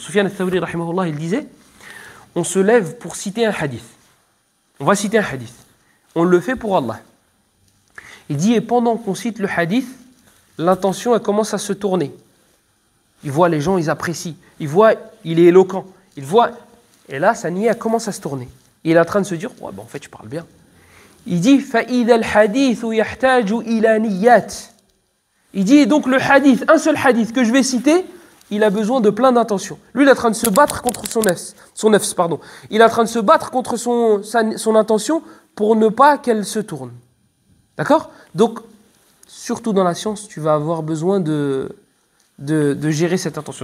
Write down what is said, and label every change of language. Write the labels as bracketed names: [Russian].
[French] Sufyan al-Thawri, rahimahullah, il disait, on se lève pour citer un hadith. On va citer un hadith. On le fait pour Allah. Il dit, et pendant qu'on cite le hadith, l'intention, elle commence à se tourner. Il voit les gens, ils apprécient. Il voit, il est éloquent. Il voit, et là, sa niyyah commence à se tourner. Il est en train de se dire, ouais, ben, en fait, je parle bien. Il dit, [Arabic] فَإِذَا الْحَدِيثُ يَحْتَاجُ إِلَى نِيَّاتٍ. [French] Il dit, donc le hadith, un seul hadith que je vais citer, il a besoin de plein d'intentions. Lui, il est en train de se battre contre son nefs. Il est en train de se battre contre son intention pour ne pas qu'elle se tourne. D'accord? Donc, surtout dans la science, tu vas avoir besoin de gérer cette intention.